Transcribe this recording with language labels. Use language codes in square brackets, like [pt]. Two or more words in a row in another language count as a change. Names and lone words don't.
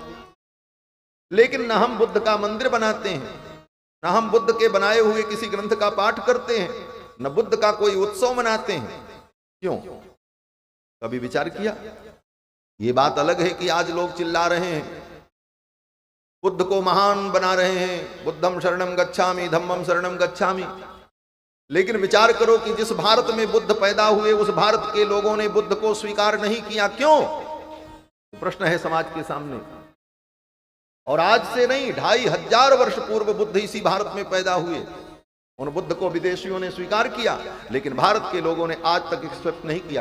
[hi] लेकिन न हम बुद्ध का मंदिर बनाते हैं, न हम बुद्ध के बनाए हुए किसी ग्रंथ का पाठ करते हैं, न बुद्ध का कोई उत्सव मनाते हैं। क्यों? कभी विचार किया? ये बात अलग है कि आज लोग चिल्ला रहे हैं, बुद्ध को महान बना रहे हैं, [pi] बुद्धम शरणम गच्छामि, धम्मम शरणम गच्छामि। [hi] लेकिन विचार करो कि जिस भारत में बुद्ध पैदा हुए उस भारत के लोगों ने बुद्ध को स्वीकार नहीं किया, क्यों? प्रश्न है समाज के सामने। और आज से नहीं, 2500 वर्ष पूर्व बुद्ध इसी भारत में पैदा हुए। उन बुद्ध को विदेशियों ने स्वीकार किया, लेकिन भारत के लोगों ने आज तक एक्सेप्ट नहीं किया।